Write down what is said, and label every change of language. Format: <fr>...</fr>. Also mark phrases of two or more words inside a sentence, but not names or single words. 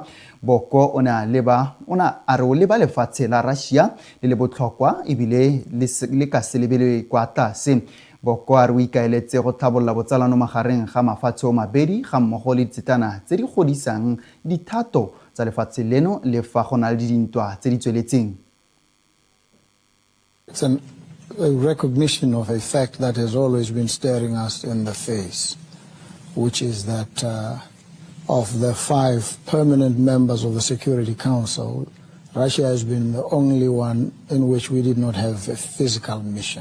<tn>Boko ona a re o leba lefatshe la Russia le le botlhokwa ebile le ka selebele kwa tlase. Boko a re o ikaeletse go tlhabolola botsalano magareng ga mafatshe o mabedi ga mmogo le ditsitana tse di godisang dithato tsa lefatshe leno le fa go na le dintwa tse di tsweletseng.</tn> <en>It's a recognition of a fact that has always been staring us in the face, which is that of the 5 permanent members of the Security Council, Russia has been the only one in which we did not have a physical mission.</en>